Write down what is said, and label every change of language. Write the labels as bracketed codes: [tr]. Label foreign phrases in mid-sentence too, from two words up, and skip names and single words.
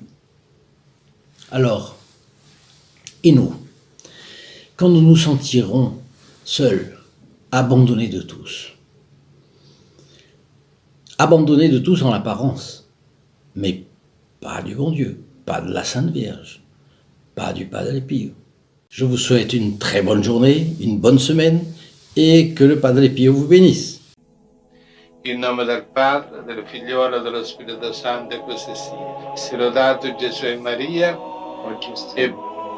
[fr] Alors, et nous, quand nous nous sentirons seuls, abandonnés de tous en apparence, mais pas du bon Dieu, pas de la Sainte Vierge, pas du Padre Pio. Je vous souhaite une très bonne journée, une bonne semaine, et que le Padre Pio vous bénisse. [it] In nome del Padre, del Figliolo e dello Spirito Santo, e così sia. Sia lodato Gesù e Maria, e